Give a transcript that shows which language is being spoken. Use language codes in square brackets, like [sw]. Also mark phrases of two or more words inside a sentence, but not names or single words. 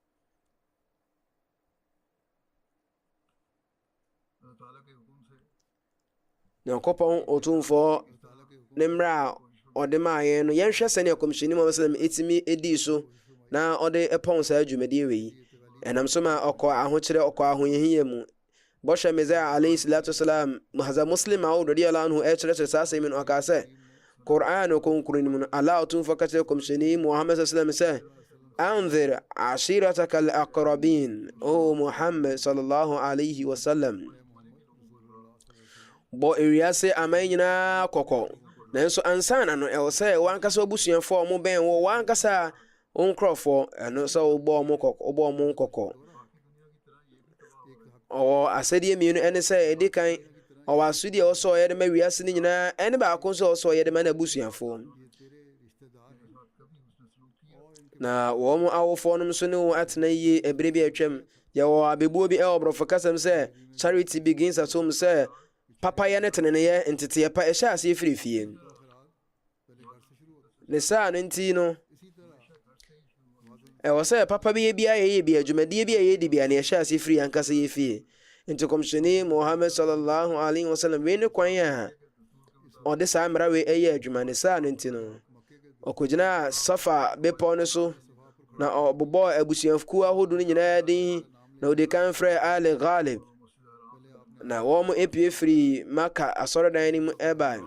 [ak] Nyankopɔn Otumfoɔ ne mmerɛ a ɔde maa yɛn no yɛnhwɛ sɛnea kɔmhyɛni Muhammad sallam ɛtumi ɛdii so na ɔde ɛpɔn saa dwumadie wei. Ɛnam so ma ɔkɔ ahokyerɛ ɔkɔ ahoyɛhia mu. Bɔhyɛ Mirza [ar] عليه الصلاة والسلام [ak] Hazrat Muslim Maud [ar] رضي الله عنه [ak] ɛkyerɛkyerɛ saa asɛm no ɔkaa sɛ Qur'an konkron mu no Allah Otumfoɔ ka kyerɛ kɔmhyɛni Muhammad sallam sɛ [ar] أنذر عشيرتك الأقربين, [ak] o Muhammad [ar] صلى الله عليه وسلم, [ak] bɔ ewiase aman nyinaa kɔkɔ nanso ansana no ɛwɔ sɛ wankasa abusuafoɔ a ɔmo bɛn wɔ wankasa wo nkurɔfoɔ ɛno sɛ wobɔ ɔmo kɔkɔ. ɔwɔ asɛdeɛ mmienu ɛne sɛ ɛdi kan ɔwɔ asodi a ɛwɔ sɛ ɔyɛ de ma wiase no nyinaa ɛne baako nso ɛwɔ sɛ ɔyɛ de ma n'abusuafoɔ. na wɔn awofoɔ no nso ne wɔn atena yie ɛberɛ bi atwam. yɛwɔ abɛbuo bi ɛwɔ borɔfo kasam sɛ [en] charity begins at home, [ak] sɛ papayɛ ne teneneyɛ nteteɛ pa ɛhyɛ aseɛ firi fie. ne saa no nti no ɛwɔ sɛ papa bi yɛ bi ayɛyɛ bi adwumadie bi a yɛdi bi a ne ɛhyɛ aseɛ firi ankasa yɛ fie. nti kɔmhyɛni Muhammad [ar] صلى الله عليه وسلم [ak] wei ne kwan a ɔde saa mmara wei ɛyɛ adwuma. ne saa no nti no ɔkɔgyina Safa bepɔ no so na ɔbobɔ abusuakuo ahodoɔ no nyinaa din, na ɔde kan frɛ Ali Ghalib, na wɔn epie firi Maka asɔredan no mu ɛbae.